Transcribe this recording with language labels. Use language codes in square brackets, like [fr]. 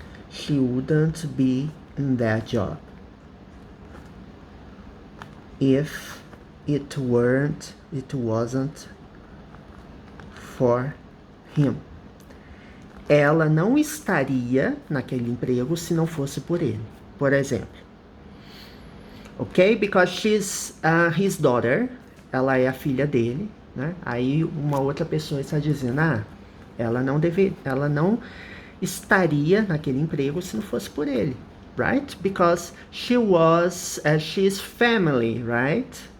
[en] She wouldn't be in that job if it wasn't for him. [pt] Ela não estaria naquele emprego se não fosse por ele, por exemplo. Ok? [en] Because she's his daughter. [pt] Ela é a filha dele, né? Aí uma outra pessoa está dizendo, ela não estaria naquele emprego se não fosse por ele, right? [en] Because she's family, right?